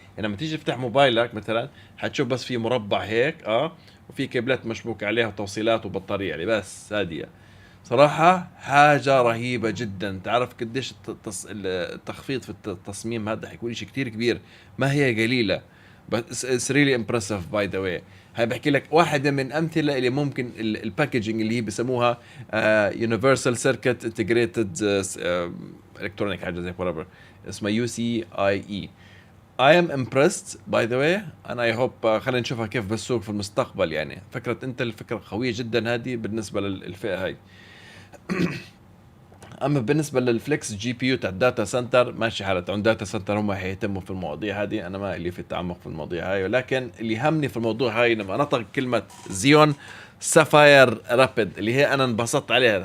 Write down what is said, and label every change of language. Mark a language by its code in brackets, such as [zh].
[ar] يعني لما تيجي تفتح موبايلك مثلا حتشوف بس في مربع هيك وفي كيبلات مشبوك عليها وتوصيلات وبطارية يعني بس. هذه صراحة حاجة رهيبة جدا. تعرف قديش التخفيض في التصميم هذا حيكون شيء كتير كبير، ما هي قليلة. بس [en] it's really impressive by the way. [ar] هاي بحكي لك واحدة من أمثلة اللي ممكن الباكجينج اللي هي بسموها Universal Circuit Integrated Electronic حاجة زي [en] whatever [ar] اسمها UCIe. [en] I am impressed by the way and I hope [ar] خلينا نشوفها كيف بالسوق في المستقبل. يعني فكرة انتل فكرة قوية جدا هذه بالنسبة للفئة هاي. اما بالنسبه للفليكس جي بي يو تاع الداتا سنتر ماشي حالة عند داتا سنتر، هم هيهتموا في المواضيع هذه، انا ما لي في التعمق في المواضيع هاي. ولكن اللي همني في الموضوع هاي لما نطق كلمه زيون سافاير رابيد اللي هي انا انبسطت عليها.